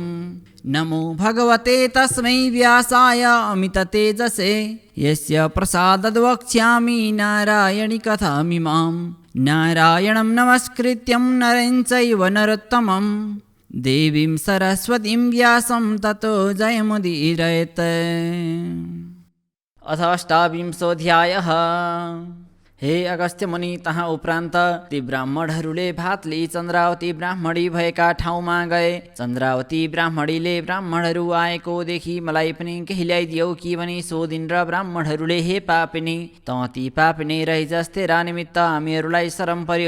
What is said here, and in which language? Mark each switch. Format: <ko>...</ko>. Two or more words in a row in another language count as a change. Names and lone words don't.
<sa>नमो भगवते तस्मै व्यासाय अमिततेजसे यस्य प्रसादाद् वक्ष्यामि नारायणी कथामिमाम्। नारायणं नमस्कृत्यं नरं चैव नरोत्तमं देवीं सरस्वतीं व्यासं ततो जयमुदीरयेत्। अथ अष्टाविंशोऽध्यायः।</sa> <ne>हे अगस्त्य मुनि, तहाँ उपरान्त ती ब्राह्मणहरूले भात लिई चन्द्रावती ब्राह्मणी भएका ठाउँमा गए। चन्द्रावती ब्राह्मणीले ब्राह्मणहरू आएको देखि मलाई पनि केही ल्याइदियौ कि भनी सोधिन् र ब्राह्मणहरूले हे पापिनी, त ती पापिनी रहिजस्, तेरा निमित्त हामीहरूलाई शरम पर्यो।</ne>